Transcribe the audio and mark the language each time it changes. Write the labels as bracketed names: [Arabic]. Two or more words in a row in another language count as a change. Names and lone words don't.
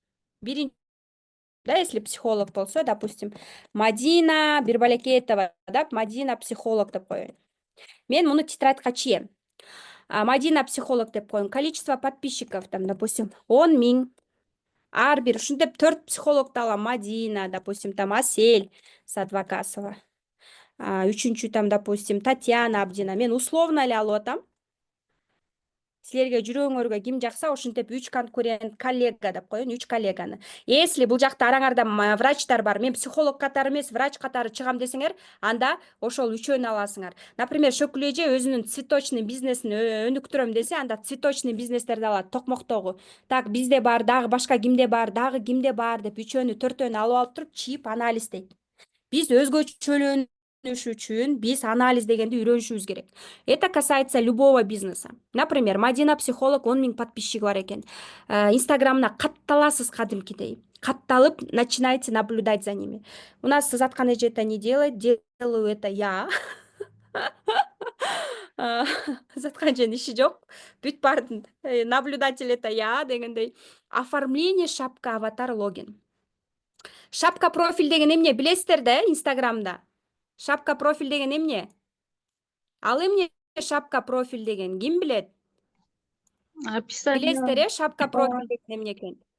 [Russian] Да, если [Kyrgyz] психолог болсо, допустим, Мадина Бирбалекетова, да, Мадина психолог деп коеюн. Мен муну тетрадька чием. Мадина психолог деп коеюн. [Russian] Количество подписчиков, там, допустим, 10 000. [Kyrgyz] Ар бир ушинтип 4 психологду алам. Мадина, допустим, там Асель Садвакасова. Үчүнчү, там, допустим, Татьяна Абдина. Мен условно эле алып атам. Силерге жүрөгүңөргө ким жакса, ошентип 3 конкурент, коллега деп коеюн, 3 коллеганы. Если бул жакта араңарда врачтар бар, мен психолог катары эмес, врач катары чыгам десеңер, анда ошол үчөөнү аласыңар. Например, Шөкүл эже өзүнүн цветочный бизнесин өнүктүрөм десе, анда цветочный бизнестерди алат, токмоктогу. Так, бизде бар, дагы башка кимде бар, дагы кимде бар деп үчөөнү, төртөөнү алып туруп чийип анализ дейт. Биз өзгөчөлөнүш үчүн биз анализ дегенди үйрөнүшүбүз керек. [Russian] Это касается любого бизнеса. Например, [Kyrgyz] Мадина психолог, 10 000 подписчиги бар экен. Инстаграмына катталасыз кадимкидей. Катталып, [Russian] начинайте наблюдать за ними. У нас [Kyrgyz] Заткан эже [Russian] это не делает, делаю это я. [Kyrgyz] Заткан эженин иши жок. Бүт баарын [Russian] наблюдатель это я [Kyrgyz] дегендей. [Russian] Оформление шапка, [Kyrgyz] аватар, логин. Шапка профиль деген эмне билесиздер да, Инстаграмда? Шапка профиль деген эмне? Ал эмне шапка профиль деген ким билет? Описание. Билесиздер, шапка профиль деген эмне экен?